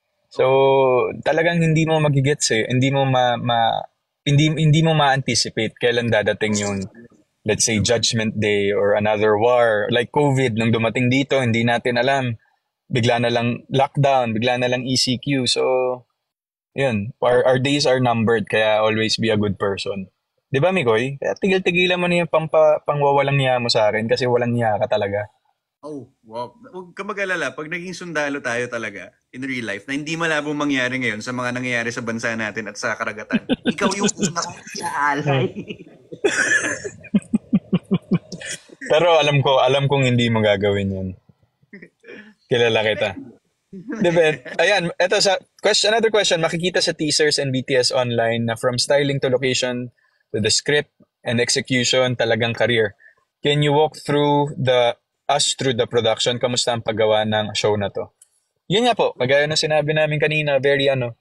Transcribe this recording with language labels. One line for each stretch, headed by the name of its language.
Filipino: So, talagang hindi mo magigets eh. Hindi mo hindi mo ma-anticipate kailan dadating yung,
English: let's say, Judgment Day or another war.
Filipino: Like COVID, nung dumating dito, hindi natin alam. Bigla na lang lockdown, bigla na lang ECQ. So, yun.
English: Our days are numbered, kaya always be a good person.
Filipino: Di ba, Mikoy? Kaya tigil-tigilan mo na yung pangwawalang niya mo sa akin kasi walang niya ka talaga. Oh, wow. Huwag ka mag-alala. Pag naging sundalo tayo talaga
English: in real life,
Filipino: na hindi malabong mangyari ngayon sa mga nangyayari sa bansa natin at sa karagatan, ikaw yung una kong iaalay. Pero alam kong hindi mo gagawin yun. Kilala kita. Diba? Ayan, eto another question. Makikita sa teasers and BTS online na
English: from styling to location to the script and execution,
Filipino: talagang career.
English: Can you walk through us through the production?
Filipino: Kamusta ang paggawa ng show na to? Yun nga po, kagaya ng sinabi namin kanina, very